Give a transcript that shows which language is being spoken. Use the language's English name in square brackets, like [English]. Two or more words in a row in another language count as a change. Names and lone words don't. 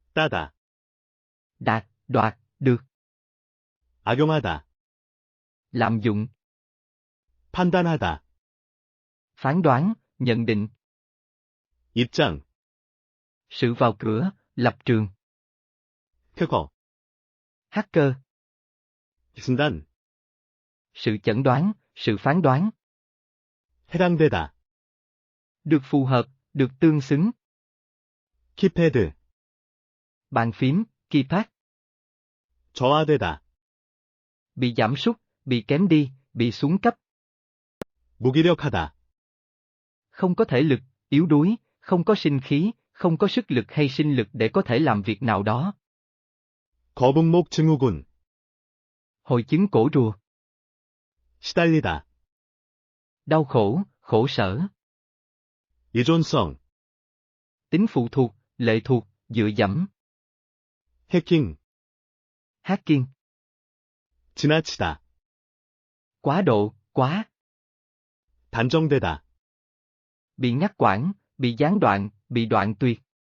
[Korean] 따다, [Vietnamese] Đạt, đoạt, được. [Korean] 악용하다, [Vietnamese] lạm dụng, [Korean] 판단하다, [Vietnamese] phán đoán, nhận định, [Korean] 입장, [Vietnamese] sự vào cửa, lập trường, [Korean] 특허, [Vietnamese] hacker, [Korean] 진단, [Vietnamese] sự chẩn đoán, sự phán đoán, [Korean] 해당되다, [Vietnamese] được phù hợp, được tương xứng, [Korean] 키패드, [Vietnamese] bàn phím, keypad, [Korean] 저하되다, [Vietnamese] bị giảm sút, bị kém đi, bị xuống cấp, [Korean] 무기력하다, [Vietnamese] không có thể lực, yếu đuối, không có sinh khí, không có sức lực hay sinh lực để có thể làm việc nào đó. [Korean] 거북목 증후군, [Vietnamese] Hội chứng cổ rùa, [Korean] 시달리다, [Vietnamese] đau khổ, khổ sở, [Korean] 의존성, [Vietnamese] tính phụ thuộc, lệ thuộc, dựa dẫm, [Korean] 해킹, [Vietnamese] hacking, [Korean] 지나치다, [Vietnamese] quá độ, quá, [Korean] 단정되다, [Vietnamese] bị ngắt quãng, bị gián đoạn, bị đoạn tuyệt,